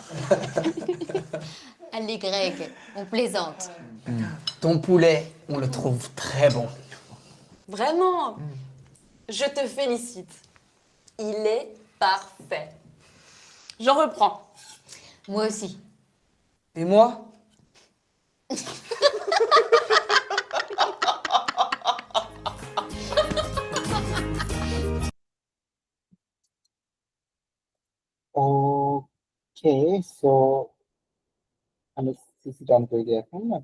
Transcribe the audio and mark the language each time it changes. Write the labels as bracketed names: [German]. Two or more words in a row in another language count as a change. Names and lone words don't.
[French] Allez, Greg, on plaisante. Ton poulet, on le trouve très bon. Vraiment. Je te félicite. Il est parfait. J'en reprends. Moi aussi. Et moi? [Bangla] ওকে, সো আমি [English] CC on [Bangla] করে দিই এখন না।